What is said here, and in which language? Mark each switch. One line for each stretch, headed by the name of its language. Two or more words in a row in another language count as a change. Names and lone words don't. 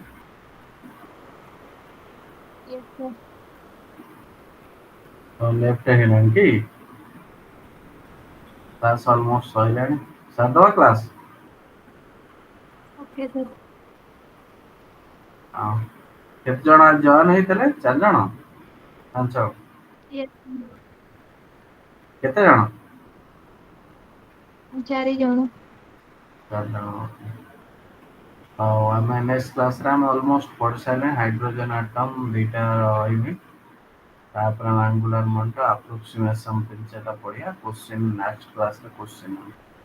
English: Yes, sir.
Odia: left ହେଇଗଲାଣି କି
English: class almost
Odia: ସରିଲାଣି ସାରିଦେବା class
English: Okay, sir.
Odia: ହଁ କେତେ ଜଣ ଆଜି ଜଏନ୍ ହେଇଥିଲେ 4 ଜଣ 5
English: Yes, sir.
Odia: କେତେ ଜଣ 4 ଜଣ। 4 ଜଣ ଆଉ ଆମେ
English: next classre
Odia: ଆମେ ଅଲମୋଷ୍ଟ ପଢି ସାରିଲେ
English: hydrogen atom
Odia: ଦୁଇଟା ରହିବି ତାପରେ ଆମେ
English: angular momentum approximation
Odia: 3-4ଟା ପଢିବା
English: question next classre question